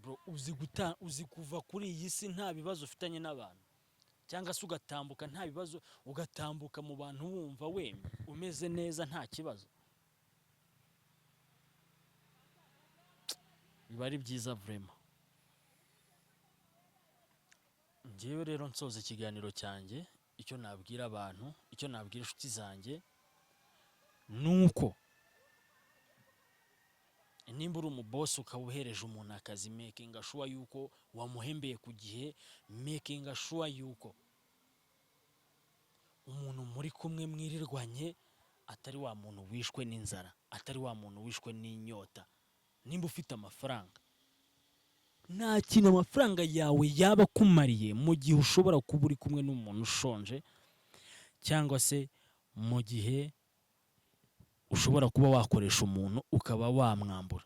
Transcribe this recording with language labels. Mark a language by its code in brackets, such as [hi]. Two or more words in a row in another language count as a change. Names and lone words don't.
[rw] bro, uzi kuva kuri iyi si nta bibazo ufitanye n'abantu, cyangwa se ugatambuka nta bibazo, ugatambuka mu bantu wumva wemye umeze neza nta kibazo, biba ari byiza vraiment. Njyewe rero nsoza ikiganiro cyanjye, icyo nabwira abantu, icyo nabwira inshuti zanjye nuko nimba uri umubosi ukaba uhereje umuntu akazi, [en] making sure [rw] yuko wamuhembeye ku gihe, [en] making sure [rw] yuko umuntu muri kumwe mwirirwanye atari wa muntu wishwe n'inzara, atari wa muntu wishwe n'inyota. Nimba ufite amafaranga, nta kintu amafaranga yawe yaba akumariye mu gihe ushobora kuba uri kumwe n'umuntu ushonje, cyangwa se mu gihe ushobora kuba wakoresha umuntu ukaba wamwambura.